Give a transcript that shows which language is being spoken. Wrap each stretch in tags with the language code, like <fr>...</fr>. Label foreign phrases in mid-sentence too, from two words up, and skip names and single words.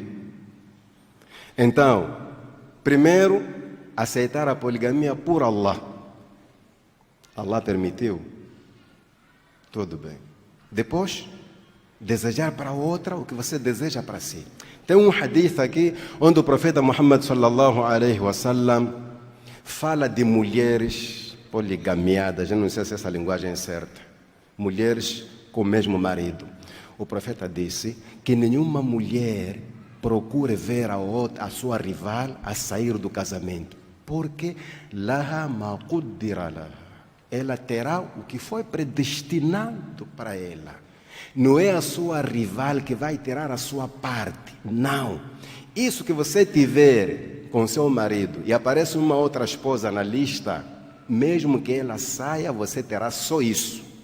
<pt>Então, primeiro, aceitar a poligamia por Allah. Allah permitiu. Tudo bem. Depois, desejar para outra o que você deseja para si. Tem um hadith aqui onde o profeta Muhammad</pt> <ar>صلى الله عليه وسلم</ar> <pt>fala de mulheres poligamiadas. Eu não sei se essa linguagem é certa. Mulheres com o mesmo marido. O profeta disse que nenhuma mulher procure ver a sua rival a sair do casamento, porque</pt> <ar>لها ما قدر لها.</ar> <pt>Ela terá o que foi predestinado para ela. Não é a sua rival que vai tirar a sua parte. Não. Isso que você tiver com seu marido e aparece uma outra esposa na lista, mesmo que ela saia, você terá só isso.</pt>